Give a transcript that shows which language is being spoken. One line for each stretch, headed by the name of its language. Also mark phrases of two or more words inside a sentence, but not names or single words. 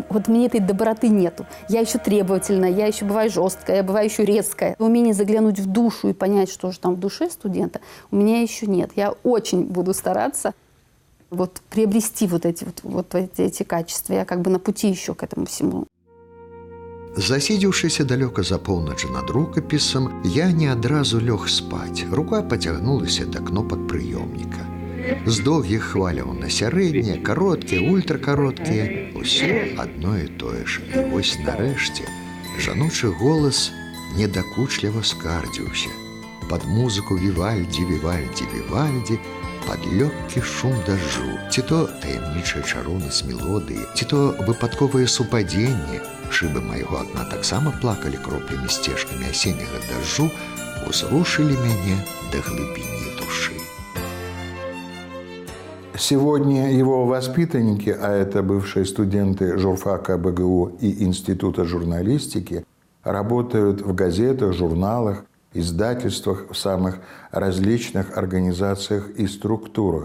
Russian: Вот мне этой доброты нету. Я еще требовательная, я еще бываю жесткая, я бываю еще резкая. Умение заглянуть в душу и понять, что же там в душе студента, у меня еще нет. Я очень буду стараться вот приобрести вот эти качества. Я как бы на пути еще к этому всему.
Belarusian: Засидзеўшыся далёка за поўнач над рукапісам, я не адразу лёг спаць. Рука пацягнулася да кнопак прыёмніка. З доўгіх хваляў на сярэднія, кароткія, ультракароткія, усё адно і тое ж. І вось нарэшце жаночы голас недакучліва скардзіўся. Пад музыку Вівальдзі, Вівальдзі, Вівальдзі, пад лёгкі шум дажджу, ці то таямнічая чароўнасць мелодыі, ці то выпадковае супадзенне. Шыбы майго акна таксама плакалі кроплямі сцежкамі асенняга дажджу, узрушылі мяне да глыбіні душы.
Russian: Сегодня его воспитанники, а это бывшие студенты журфака БГУ и Института журналистики, работают в газетах, журналах, издательствах, в самых различных организациях и структурах.